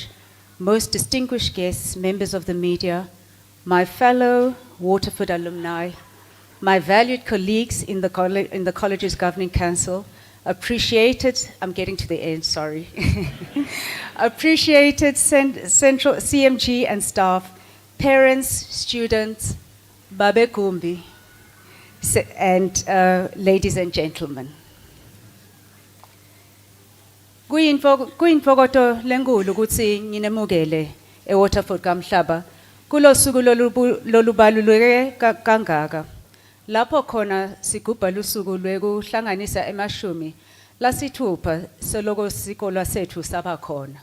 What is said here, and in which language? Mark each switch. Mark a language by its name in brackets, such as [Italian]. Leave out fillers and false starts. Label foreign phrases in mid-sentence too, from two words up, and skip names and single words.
[English] most distinguished guests, members of the media, my fellow Waterford alumni, my valued colleagues in the college's governing council, appreciated, I'm getting to the end, sorry, appreciated central CMG and staff, parents, students, Babe Kumbi, and ladies and gentlemen. [Swati] Kuyinfokoto lenkulu ukuthi nginemukele eWaterford Kamhlaba kulo suku lolubaluleke kangaka. Lapho khona sigubha lusuku lwekuhlanganisa emashumi lasithupha seloko sikolo sethu saba khona.